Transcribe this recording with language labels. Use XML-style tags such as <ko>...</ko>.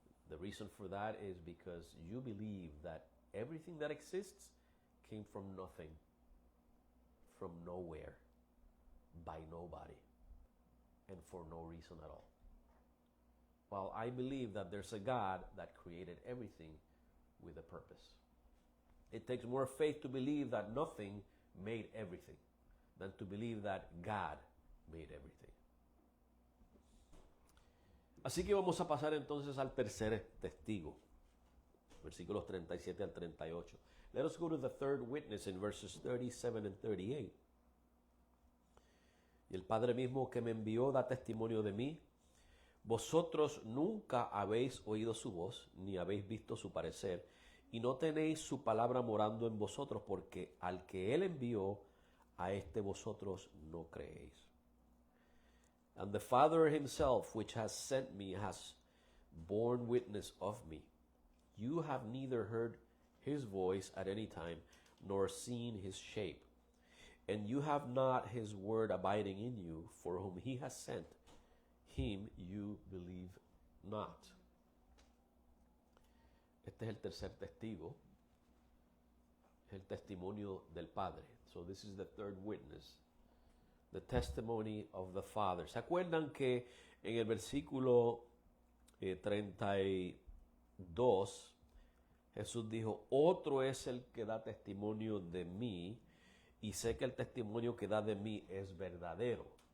<en>The reason for that is because you believe that everything that exists came from nothing, from nowhere, by nobody, and for no reason at all. While I believe that there's a God that created everything with a purpose. It takes more faith to believe that nothing made everything than to believe that God made everything.</en> <es>Así que vamos a pasar entonces al tercer testigo, versículos 37 al 38.</es> <en>Let us go to the third witness in verses 37 and 38.</en> <es>Y el Padre mismo que me envió da testimonio de mí. Vosotros nunca habéis oído su voz, ni habéis visto su parecer, y no tenéis su palabra morando en vosotros, porque al que él envió, a este vosotros no creéis.</es> <en>And the Father himself, which has sent me, has borne witness of me. You have neither heard his voice at any time, nor seen his shape. And you have not his word abiding in you, for whom he has sent, him you believe not.</en> <es>Este es el tercer testigo. el testimonio del Padre.</es> <en>So this is the third witness. The testimony of the Father.</en> <es>¿Se acuerdan que en el versículo 32 Jesús dijo, otro es el que da testimonio de mí y sé que el testimonio que da de mí es verdadero?</es>